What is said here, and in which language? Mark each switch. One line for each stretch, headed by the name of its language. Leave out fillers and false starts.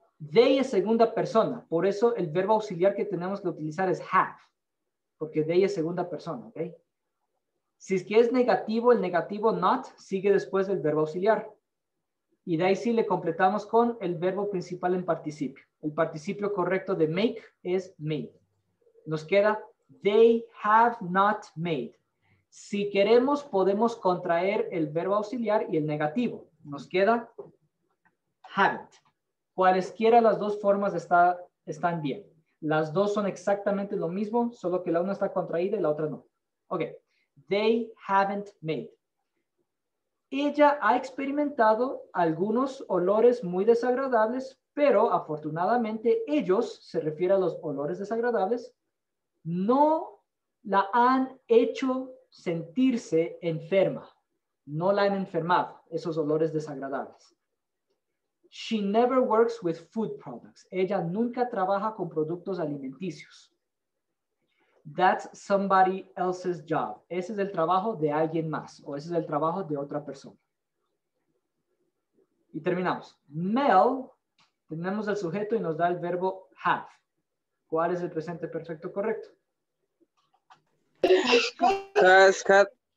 Spanish: They es segunda persona. Por eso el verbo auxiliar que tenemos que utilizar es have. Porque they es segunda persona, ¿ok? Si es que es negativo, el negativo not sigue después del verbo auxiliar. Y de ahí sí le completamos con el verbo principal en participio. El participio correcto de make es made. Nos queda
English: they have not made.
Spanish: Si queremos, podemos contraer el verbo auxiliar y el negativo. Nos queda haven't. Cualesquiera las dos formas están bien. Las dos son exactamente lo mismo, solo que la una está contraída y la otra no. Ok.
English: They haven't made.
Spanish: Ella ha experimentado algunos olores muy desagradables, pero afortunadamente ellos, se refiere a los olores desagradables, no la han hecho sentirse enferma. No la han enfermado, esos olores desagradables.
English: She never works with food products.
Spanish: Ella nunca trabaja con productos alimenticios.
English: That's somebody else's job.
Spanish: Ese es el trabajo de alguien más o ese es el trabajo de otra persona. Y terminamos. Mel, tenemos el sujeto y nos da el verbo have. ¿Cuál es el presente perfecto correcto?
English: Has had.